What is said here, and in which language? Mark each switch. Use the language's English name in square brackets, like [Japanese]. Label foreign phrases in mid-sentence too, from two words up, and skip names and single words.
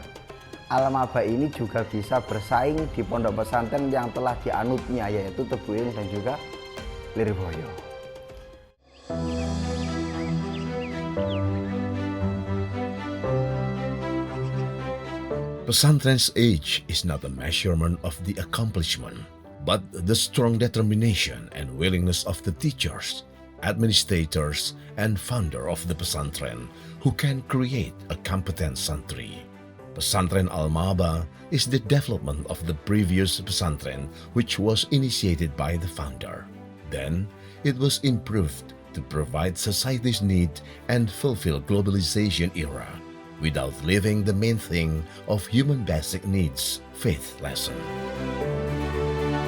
[Indonesian] Al-Maba ini juga bisa bersaing di pondok pesantren yang telah dianutnya, yaitu Tebu Ireng dan juga Lirboyo. [English] Pesantren's age is not a measurement of the accomplishment, but the strong determination and willingness of the teachers, administrators, and founder of the pesantren who can create a competent santri. Pesantren Al-Maba is the development of the previous pesantren which was initiated by the founder. Then, it was improved to provide society's need and fulfill globalization era, without leaving the main thing of human basic needs, faith lesson.